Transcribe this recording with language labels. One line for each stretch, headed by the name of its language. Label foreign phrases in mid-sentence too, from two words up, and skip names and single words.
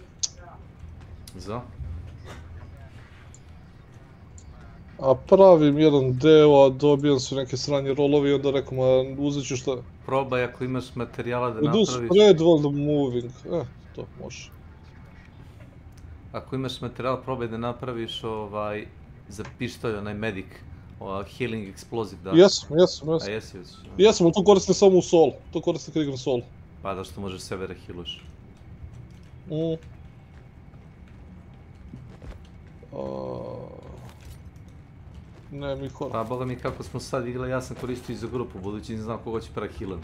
Serbian: Za? A pravim jedan deo, a dobijam su neke sranje rolovi i onda rekao, ma uzet ću šta... Probaj ako imaš materijala da napraviš...
English: Do spread while moving,
Serbian: to može. Ako imaš materijal, probaj da napraviš za pištolj, onaj medic,
English: healing explosive,
Serbian: da? Jesam. A jesi već? Jesam, ali to koristim samo u solo, to koristim kad igram solo. Pa da što možeš sebe rehealuješ. Ne, Mikola. Pa boga mi kako smo sad igrali, ja sam koristio i za grupu, budući ne znam koga će prehealan.